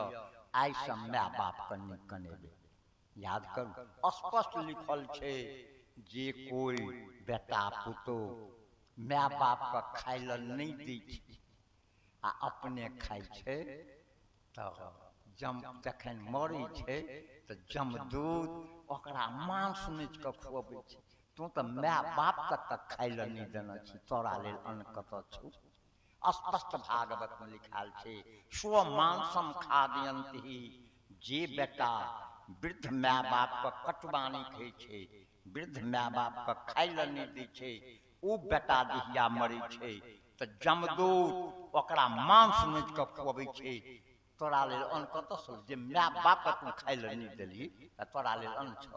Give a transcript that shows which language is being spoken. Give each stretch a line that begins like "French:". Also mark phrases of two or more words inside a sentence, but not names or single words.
Maithili: आई से माय बाप के नहीं कनेबे। याद करू, स्पष्ट लिखल छे जे कोई बेटा पुतोह माय बाप के खाय ल नहीं दै छै आ अपने खाय छै तो जम जखन मरै छै तो जमदूत ओकरा मांस नोच के खुआबै छै। तू तो माय बाप तक खाय ल नहीं देना छी, तोरा लेल अन्न कत छौ। स्पष्ट भागवत में लिखाल छे
Sanskrit: स्व मांसम खादयन्ति।
Maithili: जे बेटा वृद्ध माय बाप के कटवानी कहै छे, वृद्ध माय बाप के खाय ल नहीं दै छे, ओ बेटा जहिया मरै छे तो जमदूत ओकरा मांस नोच के खुआबै छे। तोरा लेल अन्न कत छौ, जे माय बाप के तू खाय ल नहीं देली तोरा लेल अन्न छौ।